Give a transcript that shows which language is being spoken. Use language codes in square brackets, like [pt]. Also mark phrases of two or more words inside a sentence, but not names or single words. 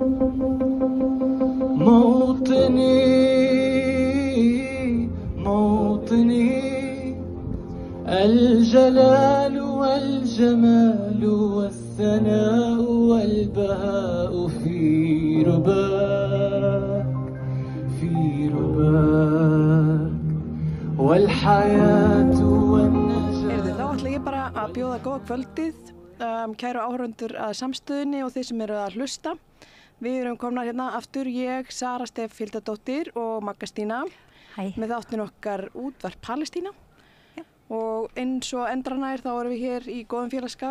[ar] موطني الجلال والجمال والثناء والبهاء في رباك والحياة والنجاة. [is] Þá ætla ég bara að bjóða góða kvöldið, kæru áhorfendur að Samstöðinni og þeir sem eru að hlusta. Við erum komnar hérna aftur, ég, Sara Steff Hildadóttir og Magga Stína. Hæ. Með þáttin okkar Útvarp Palestína. Já. Og eins og endranær þá erum við hér í góðum félagskap.